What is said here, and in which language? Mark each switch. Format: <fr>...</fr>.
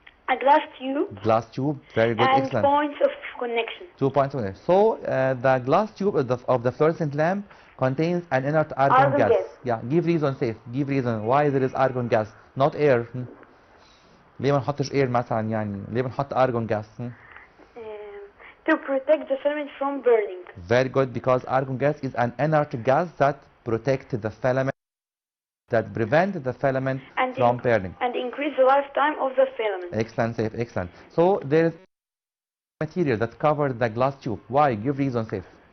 <en>A glass tube. Glass tube. Very good. And excellent. Points of connection. 2 points of connection. So the glass tube of the fluorescent lamp contains an inert argon gas. Yeah. Give reason, Saif. Give reason why there is argon gas, not air.</en> <ar>ليه ما نحطش air مثلا يعني؟ ليه بنحط argon gas?</ar> <en>To protect the filament from burning. Very good, because argon gas is an inert gas that protects the filament, that prevent the filament from burning. And increase the lifetime of the filament. Excellent, Saif, excellent. So there is material that covers the glass tube. Why? Give reason, Saif.</en>